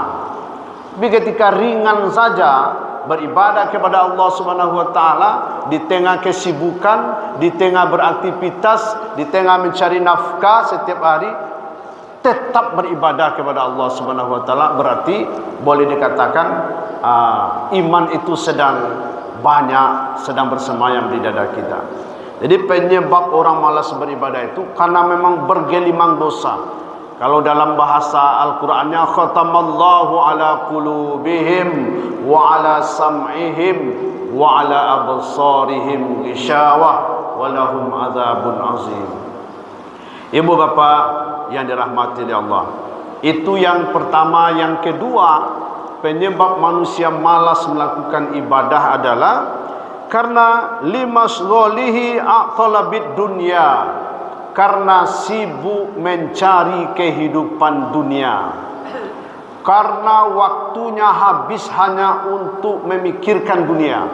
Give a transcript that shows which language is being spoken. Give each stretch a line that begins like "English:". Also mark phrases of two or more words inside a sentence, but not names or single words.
Indonesian: Tapi ketika ringan saja beribadah kepada
Arabic: الله سبحانه وتعالى,
Indonesian: di tengah kesibukan, di tengah beraktivitas, di tengah mencari nafkah setiap hari, tetap beribadah kepada
Arabic: الله سبحانه وتعالى,
Indonesian: berarti boleh dikatakan iman itu sedang banyak, sedang bersemayam di dada kita. Jadi penyebab orang malas beribadah itu karena memang bergelimang dosa. Kalau dalam bahasa Al-Qur'annya,
Arabic: ختم الله على قلوبهم وعلى سمعهم وعلى أبصارهم غشاوة ولهم عذاب عظيم.
Indonesian: Ibu bapak yang dirahmati oleh Allah, itu yang pertama. Yang kedua, penyebab manusia malas melakukan ibadah adalah karena
Arabic: لانشغاله بطلب الدنيا,
Indonesian: karena sibuk mencari kehidupan dunia, karena waktunya habis hanya untuk memikirkan dunia.